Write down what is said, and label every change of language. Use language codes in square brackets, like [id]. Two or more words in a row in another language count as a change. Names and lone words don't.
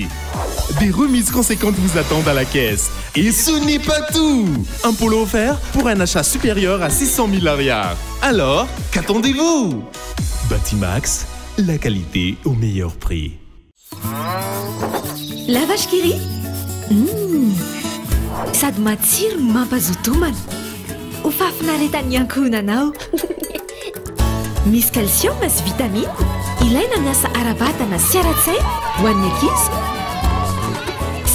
[fr] Des remises conséquentes vous attendent à la caisse. Et ce n'est pas tout! Un polo offert pour un achat supérieur à 600 000 ariards. Alors, qu'attendez-vous? Batimax, la qualité au meilleur prix. La vache qui rit? [mg] Sady matsiro mampazoto homana. Ho fafinaretan'ny ankohonanao. Misy calcium sy vitamine, ilaina miasa ara-batana sy ara-tsaina ho an'ny ankizy.